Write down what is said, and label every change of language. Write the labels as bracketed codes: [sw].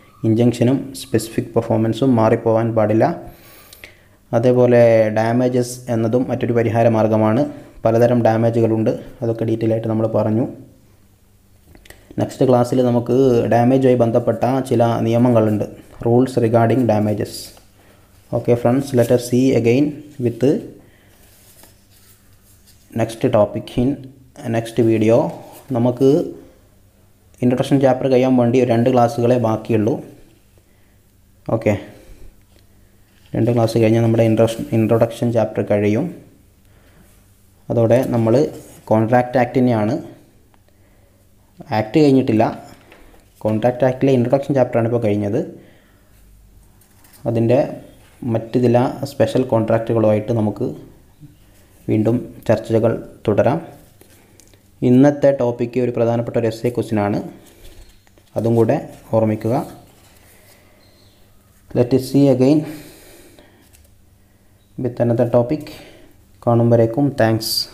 [ml] ഇൻജങ്ഷനും specific പെർഫോമൻസും മാറിപ്പോവാൻ പാടില്ല. അതേപോലെ ഡാമേജസ് എന്നതും മറ്റൊരു പരിഹാര മാർഗ്ഗമാണ്. പലതരം ഡാമേജുകളുണ്ട്, അതൊക്കെ ഡീറ്റെയിൽ ആയിട്ട് നമ്മൾ പറഞ്ഞു. നെക്സ്റ്റ് ക്ലാസ്സിൽ നമുക്ക് ഡാമേജുമായി ബന്ധപ്പെട്ട ചില നിയമങ്ങളുണ്ട്, [en] Rules regarding damages. Okay friends, let us see again with the next topic in next video. [ml] നമുക്ക് ഇൻട്രൊഡക്ഷൻ ചാപ്റ്റർ കഴിയാൻ വേണ്ടി 2 ക്ലാസ്സുകളെ ബാക്കിയുള്ളൂ. ഓക്കെ, 2 ക്ലാസ് കഴിഞ്ഞാൽ നമ്മുടെ ഇൻട്രൊഡക്ഷൻ ചാപ്റ്റർ കഴിയും. അതോടെ നമ്മൾ കോൺട്രാക്റ്റ് ആക്ടിനെയാണ്, ആക്ട് കഴിഞ്ഞിട്ടില്ല, കോൺട്രാക്റ്റ് ആക്ടിലെ ഇൻട്രൊഡക്ഷൻ ചാപ്റ്ററാണ് ഇപ്പോൾ കഴിഞ്ഞത്. അതിൻ്റെ മറ്റ് ചില സ്പെഷ്യൽ കോൺട്രാക്റ്റുകളുമായിട്ട് നമുക്ക് വീണ്ടും ചർച്ചകൾ തുടരാം. ഇന്നത്തെ ടോപ്പിക്ക് ഒരു പ്രധാനപ്പെട്ട ഒരു എസ്സേ ക്വസ്റ്റ്യനാണ്, അതും കൂടെ ഓർമ്മിക്കുക. [en] Let us see again with another topic. [ml] കാണും വരേക്കും താങ്ക്സ്.